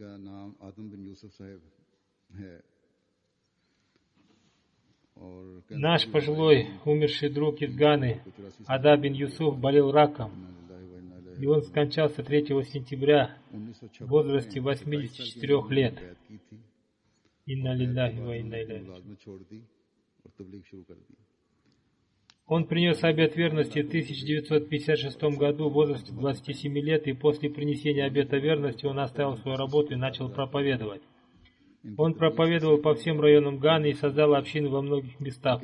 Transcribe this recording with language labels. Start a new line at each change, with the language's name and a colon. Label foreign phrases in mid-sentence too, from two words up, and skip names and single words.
Russian: Наш пожилой умерший друг из Ганы, Ада бин Юсуф, болел раком, и он скончался 3 сентября в возрасте 84 лет.
Arabic: إنا لله وإنا إليه راجعون.
Russian: Он принес обет верности в 1956 году в возрасте 27 лет, и после принесения обета верности он оставил свою работу и начал проповедовать. Он проповедовал по всем районам Ганы и создал общины во многих местах.